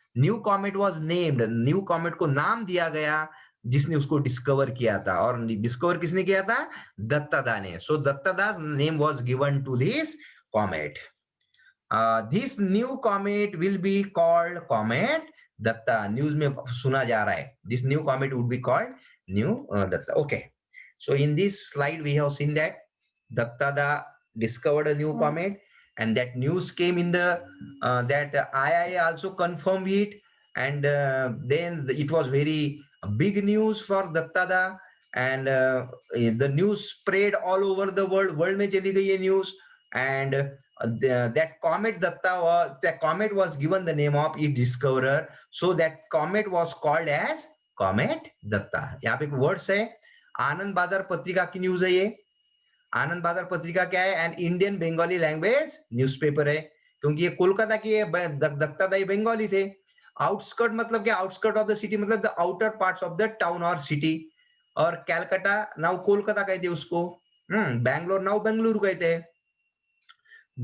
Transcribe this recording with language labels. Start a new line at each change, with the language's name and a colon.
English: new comet was named,
Hindi: new comet को नाम दिया गया जिसने उसको डिस्कवर किया था, और डिस्कवर किसने किया था? दत्तादा ने।
English: So Dattada's name was given to this comet. This new comet will be called comet Datta.
Hindi: News में सुना जा रहा है,
English: This new comet would be called new Datta. Okay, so in this slide we have seen that Dattada discovered a new comet, and that news came in the that II also confirmed it, and then it was very big news for Dattada, and the news spread all over the world,
Hindi: world में चली गई ये news,
English: and that comet that comet was given the name of its discoverer, so that comet was called as comet Datta।
Hindi: यहाँ पे words है, आनंद बाजार पत्रिका की न्यूज है ये। आनंद बाजार पत्रिका क्या है?
English: an Indian Bengali language newspaper
Hindi: है, क्योंकि ये कोलकाता की है, दत्तादा ही बंगाली थे। आउटस्कर्ट मतलब क्या? आउटस्कर्ट ऑफ द सिटी मतलब
English: The outer parts of the town और city.
Hindi: और कैलकाटा नाउ कोलकाता कहते हैं उसको, बैंगलोर नाउ बेंगलुरु कहते हैं।